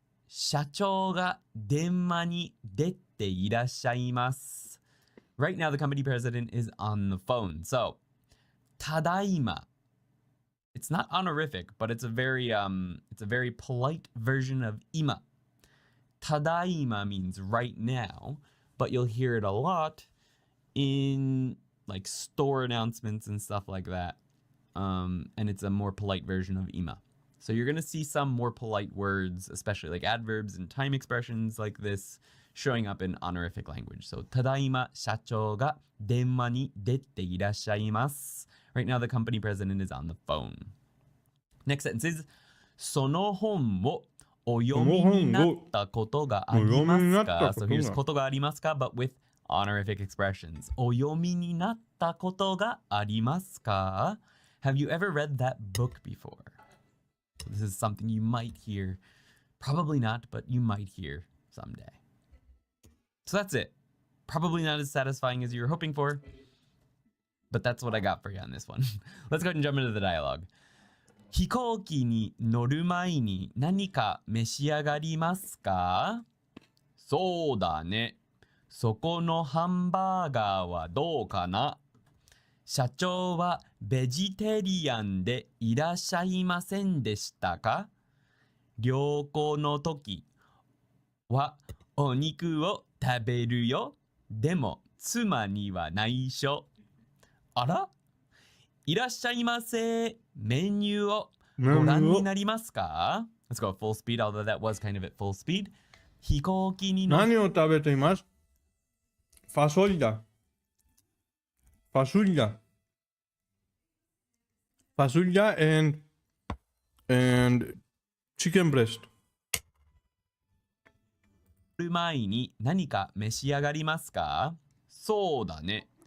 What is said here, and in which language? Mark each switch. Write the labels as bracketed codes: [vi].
[ja] 社長が電話に出ていらっしゃいます。 [en] Right now, the company president is on the phone. [ja] So, ただいま. [en] It's not honorific, but it's a very polite version of 今. ただいま means right now, but you'll hear it a lot in like store announcements and stuff like that. And it's a more polite version of 今. So you're going to see some more polite words, especially like adverbs and time expressions like this, showing up in honorific language. [ja] So, ただいま社長が電話に出ていらっしゃいます. [en] Right now, the company president is on the phone. Next sentence is, [ja] その本をお読みになったことがありますか? [en] So here's [ja] ことがありますか, [en] but with honorific expressions. [ja] お読みになったことがありますか? [en] Have you ever read that book before? This is something you might hear. Probably not, but you might hear someday. So that's it. Probably not as satisfying as you were hoping for, but that's what I got for you on this one. Let's go ahead and jump into the dialogue. [ja] 飛行機に乗る前に何か召し上がりますか? そうだね。そこのハンバーガーはどうかな? 社長はベジタリアンでいらっしゃいませんでしたか? 旅行の時はお肉を食べるよ。でも妻には内緒。あら? いらっしゃいませ。メニューをご覧になりますか? [en] Let's go full speed, although that was kind of at full speed. [ja] 飛行機に乗る。何を食べています?ファソリだ。ファソリだ。ファソリだ [en] and chicken breast. [ja] 前に何か召し上がりますか?そうだね。